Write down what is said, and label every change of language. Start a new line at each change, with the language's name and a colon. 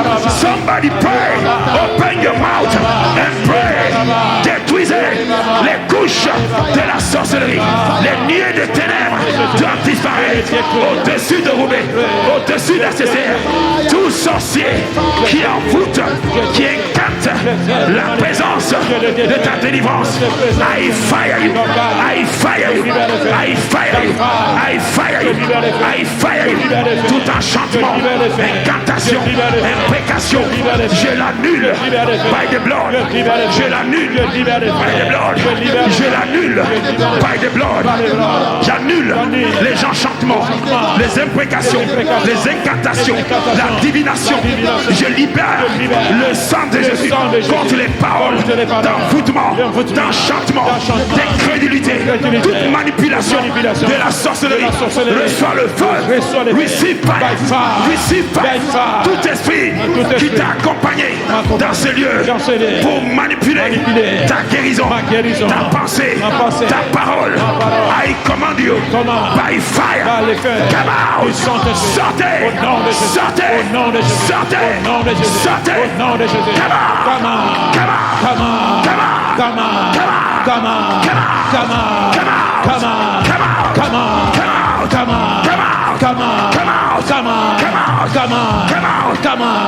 English: Somebody pray, open your mouth and pray.
French: Détruisez les couches de la sorcellerie, les nuées de ténèbres doivent disparaître au-dessus de Roubaix, au-dessus d'Assessère. Tout sorcier qui envoûte, qui incante la présence de ta délivrance,
English: I fire you, I fire you, I fire you, I fire you, I fire you.
French: Tout enchantement, incantation, imprécation, je l'annule
English: by the blood,
French: je l'annule by the blood, je l'annule by the blood, j'annule les enchantements, les imprécations, les incantations, la divination. Je libère le sang de Jésus contre les paroles d'envoûtement, d'enchantement, d'incrédulité, toute manipulation de la sorcellerie. Reçois le feu,
English: receive fire, receive fire.
French: Tout esprit qui t'a accompagné dans ce lieu pour manipuler ta guérison, ta pensée, ta parole,
English: I command you by fire. Come on, come on, come on, come on, come on, come on, come on, come on, come on, come on, come on, come on, come on, come on, come on, come on, come on.